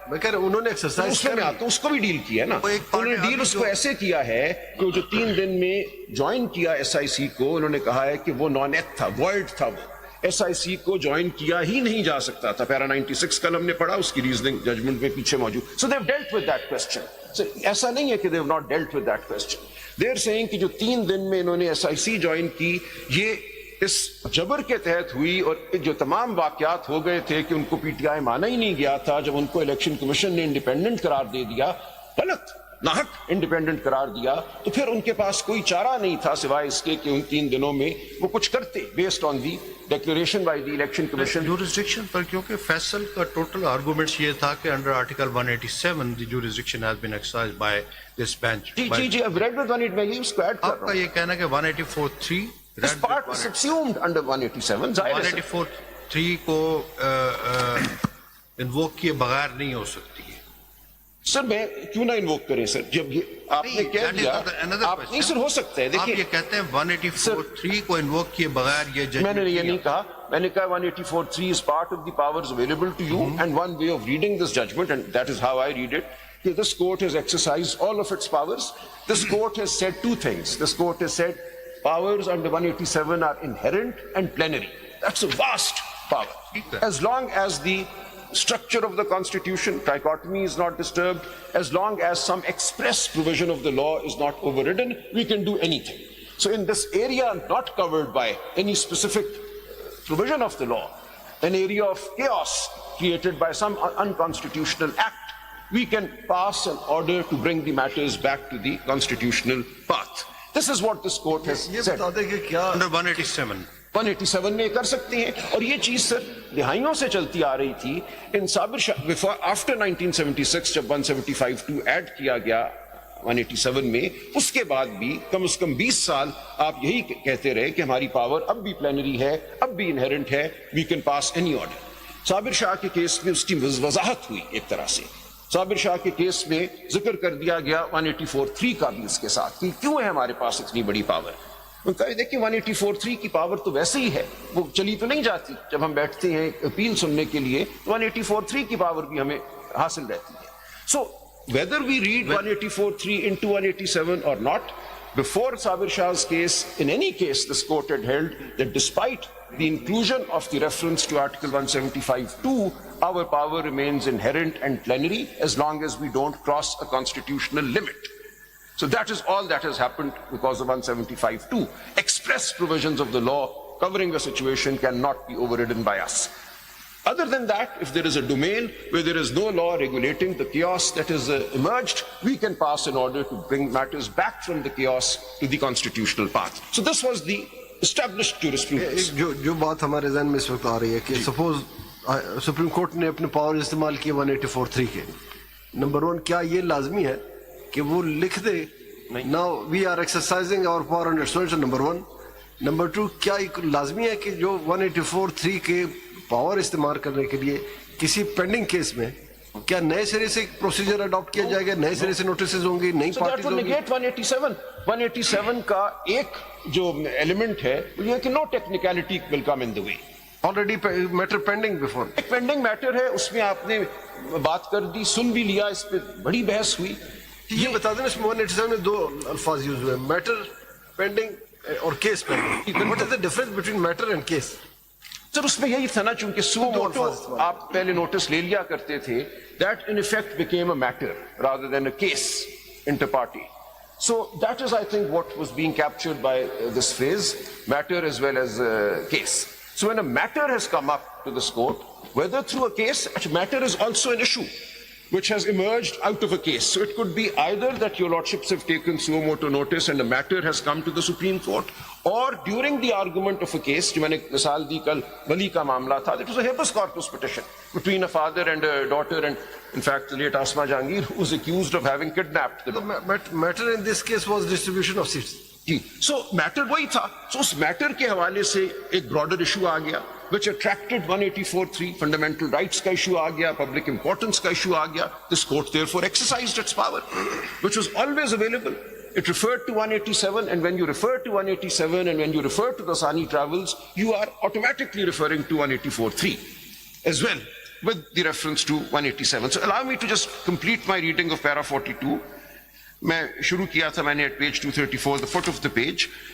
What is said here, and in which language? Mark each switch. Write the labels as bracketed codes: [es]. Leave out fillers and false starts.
[ur] میں کہہ رہا ہوں انہوں نے ایکسرسائز اس کو بھی ڈیل کیا ہے نا. انہوں نے ڈیل اس کو ایسے کیا ہے کہ جو 3 دن میں جوائن کیا ایس آئی سی کو، انہوں نے کہا ہے کہ وہ نان ایتھ تھا، وائڈ تھا. وہ ایس آئی سی کو جوائن کیا ہی نہیں جا سکتا تھا. پیرا 96 کل ہم نے پڑھا، اس کی ریزننگ ججمنٹ میں پیچھے موجود. [en] So they've dealt with that question. So [ur] ایسا نہیں ہے کہ [en] they've not dealt with that question. They're saying [ur] کہ جو 3 دن میں انہوں نے ایس آئی سی جوائن کی، یہ اس جبر کے تحت ہوئی، اور جو تمام واقعات ہو گئے تھے کہ ان کو پی ٹی آئی مانا ہی نہیں گیا تھا. جب ان کو الیکشن کمیشن نے انڈیپینڈنٹ قرار دے دیا، غلط ناحق انڈیپینڈنٹ قرار دیا، تو پھر ان کے پاس کوئی چارہ نہیں تھا سوائے اس کے کہ ان 3 دنوں میں وہ کچھ کرتے [en] Based on the declaration by the election commission. [ur] Jurisdiction پر کیونکہ فیصل کا ٹوٹل آرگومنٹس یہ تھا کہ [en] Under article 187 the jurisdiction has been exercised by this bench. [ur] جی [en] I've read with [ur] 188 میں یہ اس کو ایڈ کر رہا ہوں. آپ کا یہ کہنا ہے کہ 184.3 [en] this part is subsumed under 187. [ur] 184.3 کو انووک کیے بغیر نہیں ہو سکتی ہے. سر میں کیوں نہ انووک کریں سر؟ جب یہ آپ نے کہہ دیا آپ نہیں سر ہو سکتا ہے. آپ یہ کہتے ہیں 184.3 کو انووک کیے بغیر یہ جج. میں نے یہ نہیں کہا. میں نے کہا [en] 184.3 is part of the powers available to you and one way of reading this judgment, and that is how I read it. This court has exercised all of its powers. This court has said 2 things. This court has said powers under 187 are inherent and plenary. That's a vast power. As long as the structure of the constitution, trichotomy is not disturbed, as long as some express provision of the law is not overridden, we can do anything. So in this area not covered by any specific provision of the law, an area of chaos created by some unconstitutional act, we can pass an order to bring the matters back to the constitutional path. This is what this court has said. Under 187 [ur] میں کر سکتے ہیں. اور یہ چیز سر دہائیوں سے چلتی آ رہی تھی. ان سابر آفٹر 1976 جب 175(2) ایڈ کیا گیا 187 میں, اس کے بعد بھی کم از کم 20 سال آپ یہی کہتے رہے کہ ہماری پاور اب بھی پلینری ہے, اب بھی انہیرنٹ ہے, [en] We can pass any order. [ur] صابر شاہ کے کیس میں اس کی وضاحت ہوئی ایک طرح سے. صابر شاہ کے کیس میں ذکر کر دیا گیا 184(3) کا بھی اس کے ساتھ کہ کیوں ہے ہمارے پاس اتنی بڑی پاور. ان کا دیکھیں 184(3) کی پاور تو ویسے ہی ہے, وہ چلی تو نہیں جاتی. جب ہم بیٹھتے ہیں اپیل سننے کے لیے 184(3) کی پاور بھی ہمیں حاصل رہتی ہے. [en] So whether we read 184(3) into 187 or not, before Sabir Shah's case, in any case, this court had held that despite the inclusion of the reference to Article 175(2), our power remains inherent and plenary as long as we don't cross a constitutional limit. So that is all that has happened because of 175(2). Express provisions of the law covering the situation cannot be overridden by us. Other than that, if there is a domain where there is no law regulating the chaos that has emerged, we can pass an order to bring matters back from the chaos to the constitutional path. So this was the established jurisprudence. [ur] جو بات ہمارے ذہن میں اس وقت آ رہی ہے کہ suppose supreme court نے اپنے پاور استعمال کیے 184(3) کے, نمبر 1 کیا یہ لازمی ہے کہ وہ لکھ دے [en] now we are exercising our power under its [ur] number 1. Number 2 کیا لازمی ہے کہ جو 184(3) کے پاور استعمال کرنے کے لیے کسی پینڈنگ کیس میں کیا نئے سرے سے پروسیجر اڈاپٹ کیا جائے گا, نئے سرے سے نوٹسز ہوں گی, نئی پارٹیز ہوں گی. 187 کا ایک جو ایلیمنٹ ہے یہ کہ [en] No technicality will come in the way. Already matter pending before, [ur] ایک پینڈنگ میٹر ہے, اس میں آپ نے بات کر دی, سن بھی لیا, اس پہ بڑی بحث ہوئی. یہ بتا دیں اس میں 187 میں 2 الفاظ یوز ہوئے, میٹر پینڈنگ اور case pending. [en] What is the difference between matter and case? [ur] سر اس میں یہی تھا نا, چونکہ سو موٹو آپ پہلے نوٹس لے لیا کرتے تھے, [en] that in effect became a matter rather than a case inter party. So that is, I think, what was being captured by this phrase, matter as well as case. So when a matter has come up to this court, whether through a case, a matter is also an issue which has emerged out of a case. So it could be either that your lordships have taken suo motu notice and a matter has come to the Supreme Court, or during the argument of a case, [ur] جو میں نے مثال دی کل ولی کا معاملہ تھا, [en] that was a habeas corpus petition between a father and a daughter, and in fact the late Asma Jahangir was accused of having kidnapped the daughter. Matter in this case was distribution of seats. [ur] جی, so matter وہی تھا. So اس matter کے حوالے سے ایک [en] broader issue [ur] آ گیا [en] which attracted [ur] 184(3), [en] fundamental rights [ur] کا issue آ گیا, [en] public importance [ur] کا issue آ گیا. [en] This court therefore exercised its power, which was always available. It referred to 187, and when you refer to 187 and when you refer to the Sani Travels, you are automatically referring to 184(3) as well, with the reference to 187. So allow me to just complete my reading of para 42. [ur] میں شروع کیا تھا, میں نے [en] at page 234, the foot of the page.